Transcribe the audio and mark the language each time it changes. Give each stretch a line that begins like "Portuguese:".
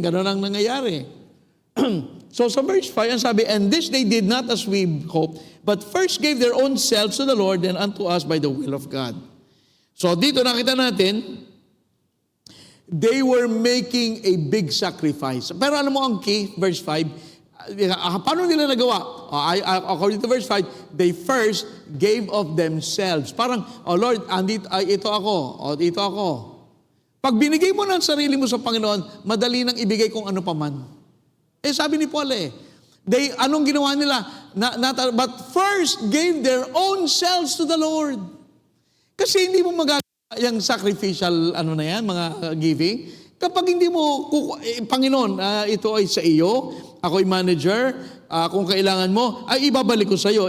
Filipino: Ganon ang nangyayari.
English: So sa verse 5, ang sabi, and this they did not as we hoped, but first gave their own selves to the Lord and unto us by the will of God. So
Filipino: dito nakita natin,
English: they were making a big sacrifice.
Filipino: Pero alam mo ang key, verse 5, paano nila nagawa?
English: According to verse 5, they first gave of themselves.
Filipino: Parang, oh Lord, ito ako, ito ako. Pag binigay mo ng sarili mo sa Panginoon, madali nang ibigay kung ano paman. Sabi ni Paul anong ginawa nila?
English: But first gave their own selves to the Lord.
Filipino: Kasi hindi mo magagawa yung sacrificial, mga giving. Kapag hindi mo, Panginoon, ito ay sa iyo, ako'y manager, kung kailangan mo, ay ibabalik ko sa iyo.